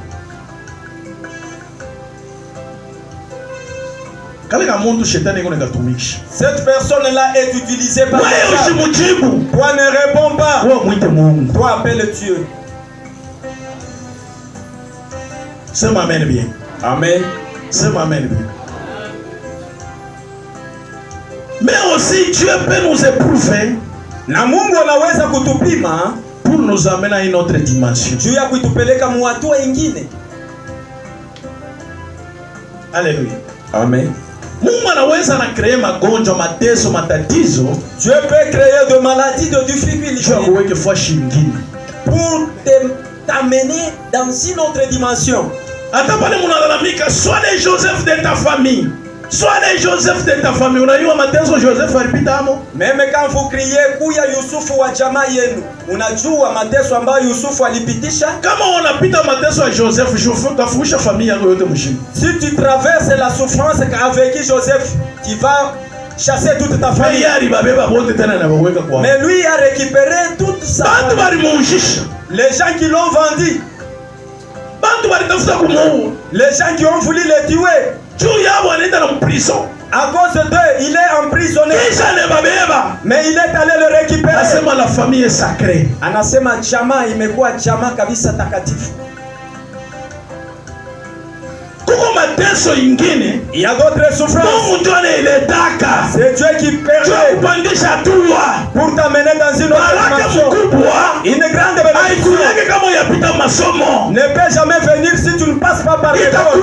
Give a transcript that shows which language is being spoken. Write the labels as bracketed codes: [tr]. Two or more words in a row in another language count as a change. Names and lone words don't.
[fr] Cette personne-là est utilisée par Dieu. Toi ne réponds pas. Toi appelle Dieu. Ça m'amène bien. Amen. Ça m'amène bien. Mais aussi Dieu peut nous éprouver. [sw] Na Mungu anaweza kutupima [fr] pour nous amener à une autre dimension. [sw] Juu ya kutupeleka mu hatua ingine. [fr] Alléluia. Amen. [sw] Mungu anaweza na créer magonjwa, mateso, matatizo. [fr] Dieu peut créer de maladies, de difficultés. Pour t'amener dans une autre dimension. [sw] Hata pale munalalamika, [fr] sois les Joseph de ta famille. Sois les Joseph de ta famille. [sw] Unajua mateso Joseph alipita amo. [fr] Même quand vous criez [sw] kuya Yusufu wa jamaa yenu, unajua mateso ambayo Yusufu alipitisha. Kama unapita mateso ya Joseph, utafurusha familia yako yote mshini. [fr] Si tu traverses la souffrance avec Joseph, tu vas chasser toute ta famille. Mais lui a récupéré toute sa famille. Les gens qui l'ont vendu, les gens qui ont voulu le tuer, à cause d'eux, il est emprisonné. Mais il est allé le récupérer. La famille est sacrée. [sw] Anasema chama imekuwa chama kabisa takatifu. [fr] Il y a d'autres souffrances. C'est Dieu qui permet pour t'amener dans une autre dimension. Une grande bénédiction ne peut jamais venir si tu ne passes pas par l'école.